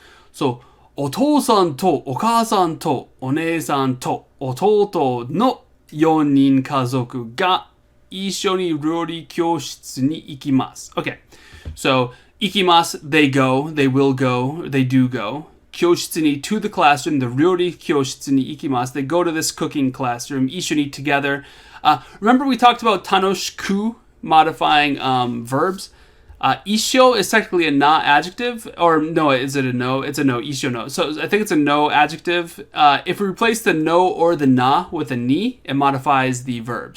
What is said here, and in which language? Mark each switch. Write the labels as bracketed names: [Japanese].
[Japanese] So, お父さんとお母さんとお姉さんと弟の4人家族が一緒に料理教室に行きます. [English] Okay, so 行きます, they go, they will go, they do go. 教室に to the classroom, the [Japanese] 料理教室に行きます. [English] They go to this cooking classroom, 一緒に together. Remember we talked about 楽しく modifying verbs. Isho is technically a na adjective, or no, is it a no? It's a no, isho no. So I think it's a no adjective. If we replace the no or the na with a ni, it modifies the verb.